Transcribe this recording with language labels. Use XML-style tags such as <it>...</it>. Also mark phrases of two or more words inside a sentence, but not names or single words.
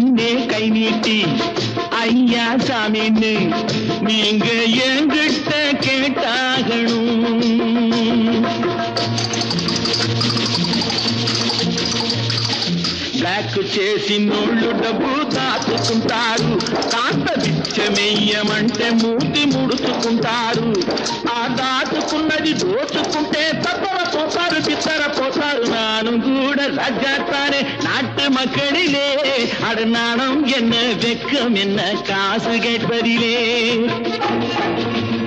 <ta>கை நீட்டி ஐயா சாமின்னு நீங்க என்கிட்ட கேட்டாகணும்.</ta> <te>బ్లాక్ చేసి నోళ్ళు డబ్బు దాచుకుంటారు, కాస్త బిచ్చమెయ్యమంటే మూతి ముడుచుకుంటారు. ఆ దాచుకున్నది దోచుకుంటే తప్పర పోతారు, బిత్తర పోతారు.</te> <ta>நானும் கூட ராஜாத்தானே நாட்டு மக்களிலே, அட நாணம் என்ன வெக்கம் என்ன காசு கேட்பதிலே.</ta>